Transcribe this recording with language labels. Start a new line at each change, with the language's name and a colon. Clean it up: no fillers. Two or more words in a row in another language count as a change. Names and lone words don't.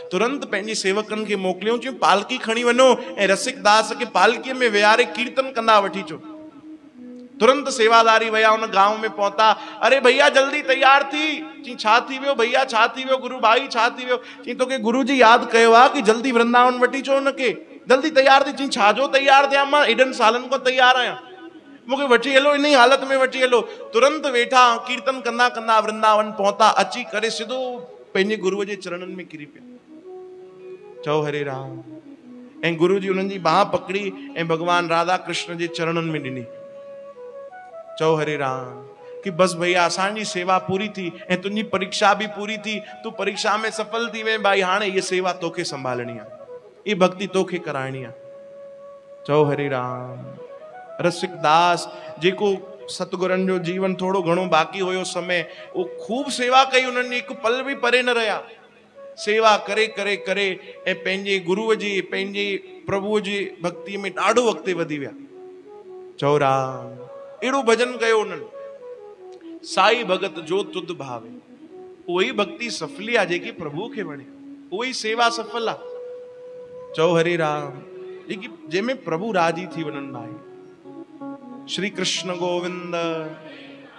Sindhi: तुरंत पंहिंजे सेवकनि खे मोकिलियो, चयूं पालकी खणी वञो ऐं रसिक दास खे पालकीअ में विहारे कीर्तन कंदा वठी अचो। तुरंत सेवादारी विया, उन गांव में पहुता। अरे भैया जल्दी तैयार थी। चई छा थी वियो भैया, छा थी वियो गुरु भाई, छा थी वियो? चई तोखे गुरु जी यादि कयो आहे कि जल्दी वृंदावन वठी अचो हुनखे, जल्दी तैयार थी। चई छाजो तैयार थियां, मां एॾनि सालनि खां तैयार आहियां, मूंखे वठी हलो, इन ई हालत में वठी हलो। तुरंत वेठा, कीर्तन कंदा कंदा वृंदावन पहुता, अची करे सिधो पंहिंजे गुरुअ जे चरणनि में किरी पिया। चओ हरे राम। ऐं गुरु जी उन्हनि जी बाह पकड़ी ऐं भगवान राधा कृष्ण जे चरणनि में ॾिनी। चओ हरे राम कि बस भैया असांजी सेवा पूरी थी ऐं तुंहिंजी परीक्षा भी पूरी थी, तूं परीक्षा में सफल थी वे भाई, हाणे ये सेवा तोखे संभालनी आहे, ये भक्ति तोखे कराइणी आहे। चओ हरे राम। रसिक दास जेको सतगुरनि जो जीवन थोड़ो घणो बाक़ी हुयो समय, वो खूब सेवा कई, उन्हनि हिकु पल भी परे न रहिया। सेवा करे करे करे ऐं पंहिंजे गुरुअ जी, पंहिंजे प्रभुअ जी भक्ति में ॾाढो अॻिते वधी विया। चओ राम। अहिड़ो भजन कयो उन्हनि,
Punjabi: साई भगत जो तुद भावे,
Sindhi: उहो ई भक्ति सफली आहे जेकी प्रभु खे वणे, उहो ई सेवा सफल आहे। चओ हरे राम। जेकी जंहिंमें प्रभु राजी थी वञनि भाई। श्री कृष्ण गोविंद।